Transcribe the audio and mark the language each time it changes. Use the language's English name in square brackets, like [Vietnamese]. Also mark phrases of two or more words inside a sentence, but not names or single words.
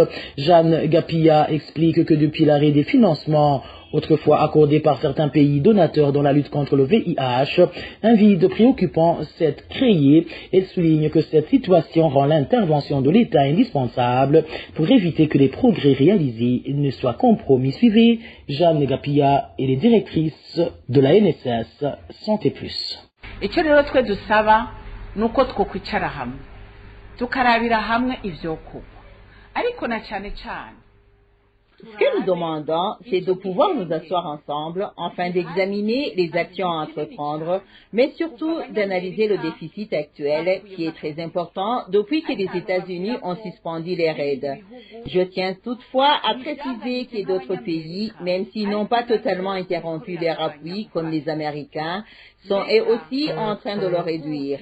[French] Jeanne Gapia explique que depuis l'arrêt des financements autrefois accordé par certains pays donateurs dans la lutte contre le VIH, un vide préoccupant s'est créé. Elle souligne que cette situation rend l'intervention de l'État indispensable pour éviter que les progrès réalisés ne soient compromis. Suivez Jeanne Gapia et les directrices de la NSS Santé Plus. [Rundi] Icyo rero twe dusaba nuko twokwicara hamwe tukarabira hamwe ivyokorwa ariko na cyane cyane. [French] Ce que nous demandons, c'est de pouvoir nous asseoir ensemble afin d'examiner les actions à entreprendre, mais surtout d'analyser le déficit actuel qui est très important depuis que les États-Unis ont suspendu les raids. Je tiens toutefois à préciser que d'autres pays, même s'ils n'ont pas totalement interrompu leur appui comme les Américains, sont eux aussi en train de le réduire.